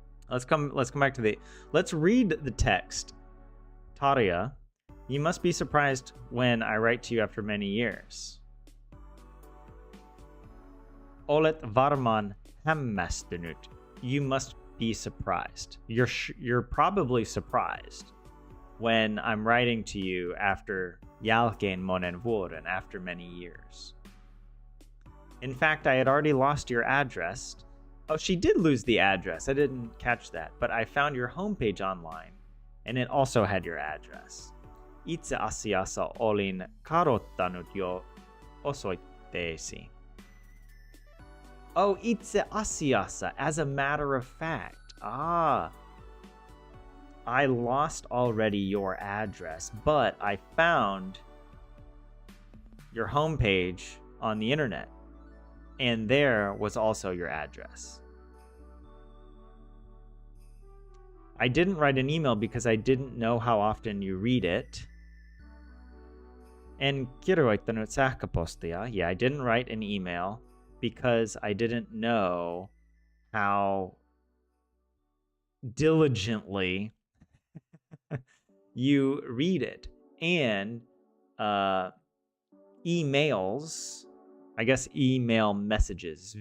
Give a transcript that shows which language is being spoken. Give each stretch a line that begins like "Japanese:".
English: Let's come back to let's read the text. Tarja, you must be surprised when I write to you after many years.
Finnish: Olet varmaan hämmästynyt.
English: You must be surprised. You're probably surprised when I'm writing to you after
Finnish: jälkeen monen vuoden,
English: after many years. In fact, I had already lost your address. Oh, she did lose the address. I didn't catch that, but I found your homepage online, and it also had your address.
Finnish: Itse asiassa olin kadottanut jo osoitteesi.
English: Oh,
Finnish: itse asiassa,
English: as a matter of fact. I lost already your address, but I found your homepage on the internet, and there was also your address. I didn't write an email because I didn't know how often you read it.
Finnish: En kirjoittanut sähköpostia.
English: Yeah, I didn't write an email because I didn't know how diligently you read it. And emails, I guess email messages.